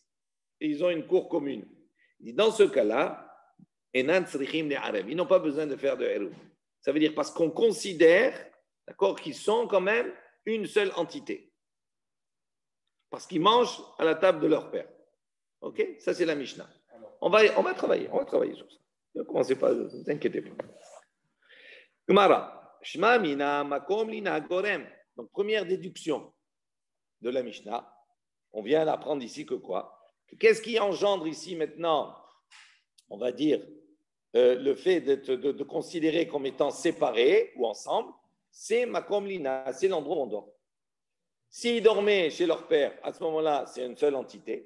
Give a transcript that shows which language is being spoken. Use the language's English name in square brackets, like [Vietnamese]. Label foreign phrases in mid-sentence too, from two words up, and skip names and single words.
[French] Et ils ont une cour commune. Il dit, dans ce cas-là, ils n'ont pas besoin de faire de hérouf. Ça veut dire parce qu'on considère, d'accord, qu'ils sont quand même une seule entité. Parce qu'ils mangent à la table de leur père. Ok? Ça, c'est la Mishnah. On va travailler sur ça. Ne commencez pas, ne vous inquiétez pas. [Hebrew] גמרא, שמע מינה מקום לינה גורם. [French] Donc, première déduction de la Mishnah. On vient d'apprendre ici que quoi? Qu'est-ce qui engendre ici maintenant, on va dire, le fait de considérer comme étant séparés ou ensemble? C'est [Hebrew] מקום לינה, [French] c'est l'endroit où on dort. S'ils dormaient chez leur père, à ce moment-là, c'est une seule entité.